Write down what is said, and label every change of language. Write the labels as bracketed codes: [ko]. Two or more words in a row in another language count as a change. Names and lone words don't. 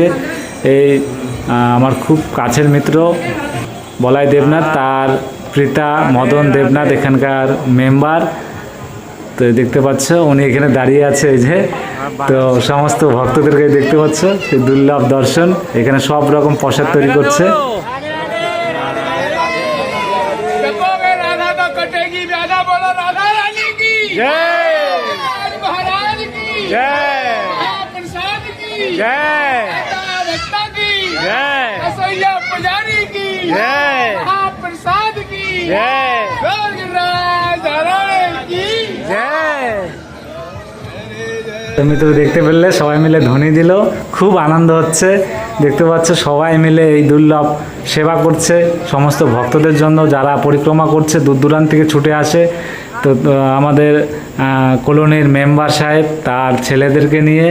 [bn] এই আমার খুব কাছের মিত্র বলাই দেবনাথ, তার পিতা মদন দেবনাথ এখানকার মেম্বার। তো দেখতে পাচ্ছ উনি এখানে দাঁড়িয়ে আছে এই যে। তো সমস্ত ভক্তদেরকে দেখতে পাচ্ছ সেই দুর্লভ দর্শন, এখানে সব রকম প্রসাদ তৈরি করছে। [hi] जपोगे राधा तो कटेगी व्याधा, बोलो राधा रानी की जय, महाराज की जय, प्रसाद की जय, भक्ता की जय, रसोईया पुजारी की जय, प्रसाद की जय, गोविंदराज नारायण की जय। [bn] তুমি তো দেখতে পেলে সবাই মিলে ধ্বনি দিল, খুব আনন্দ হচ্ছে। দেখতে পাচ্ছ সবাই মিলে এই দুর্লভ সেবা করছে সমস্ত ভক্তদের জন্য, যারা পরিক্রমা করছে দূর দূরান্ত থেকে ছুটে আসে। তো আমাদের কলোনির মেম্বার সাহেব তার ছেলেদেরকে নিয়ে।